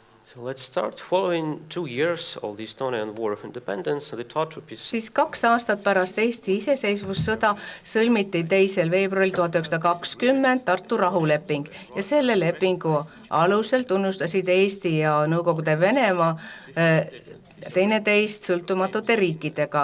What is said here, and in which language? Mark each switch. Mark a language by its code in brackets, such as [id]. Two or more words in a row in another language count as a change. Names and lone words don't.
[en] So let's start. Following 2 years of the Estonian War of Independence, the Tartu-Peace. [et] Siis 2 aastat pärast Eesti iseseisvussõda sõlmiti 2. veebruaril 1920 Tartu rahuleping ja selle lepingu alusel tunnustasid Eesti ja Nõukogude Venemaa teineteist sõltumatute riikidega.